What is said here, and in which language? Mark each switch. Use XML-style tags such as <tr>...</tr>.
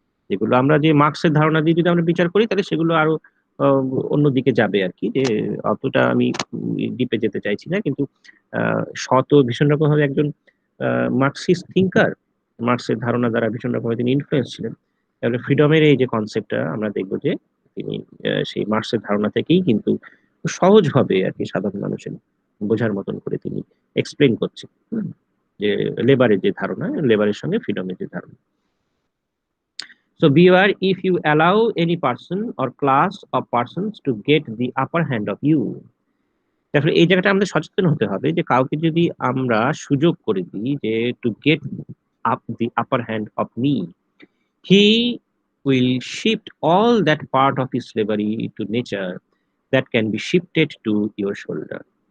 <bn>যেগুলো আমরা যে মার্কসের ধারণা দিয়ে যদি আমরা বিচার করি, তাহলে সেগুলো আরো আহ, অন্যদিকে যাবে আর কি, যে অতটা আমি ডিপে যেতে চাইছি না, কিন্তু শত ভীষণ রকম ভাবে একজন মার্কসিস্ট থিঙ্কার, মার্কসের ধারণা দ্বারা ভীষণ রকম তিনি ইনফ্লুয়েন্স ছিলেন। তাহলে ফ্রিডমের এই যে কনসেপ্টটা আমরা দেখবো যে তিনি সেই মার্কসের ধারণা থেকেই কিন্তু সহজভাবে আর কি সাধারণ মানুষের বোঝার মতন করে তিনি এক্সপ্লেন করছেন। যে লেবারের যে ধারণা, লেবারের সঙ্গে ফ্রিডমের যে ধারণা।</bn> <en>So beware if you allow any person or class of persons to get the upper hand of you.</en> <bn>তারপরে এই জায়গাটা আমাদের সচেতন হতে হবে, যে কাউকে যদি আমরা সুযোগ করে দিই যে</bn> <en>To get up the upper hand of me, he will shift all that part of his slavery to nature that can be shifted to your shoulder.</en>